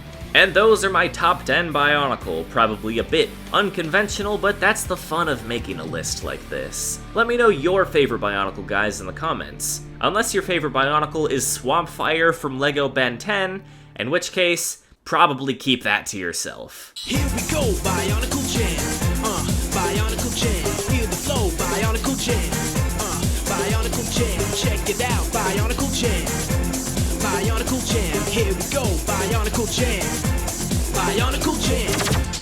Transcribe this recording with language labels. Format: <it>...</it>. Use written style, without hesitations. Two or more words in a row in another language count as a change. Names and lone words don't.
<en>And those are my top 10 Bionicle, probably a bit unconventional, but that's the fun of making a list like this. Let me know your favorite Bionicle, guys, in the comments. Unless your favorite Bionicle is Swampfire from LEGO Ben 10, in which case, probably keep that to yourself. Here we go, Bionicle Jam. Bionicle Jam. Hear the flow, Bionicle Jam. Bionicle Jam. Check it out, Bionicle Jam. Bionicle Jam. Here we go, Bionicle Jam. Bionicle Jam.</en>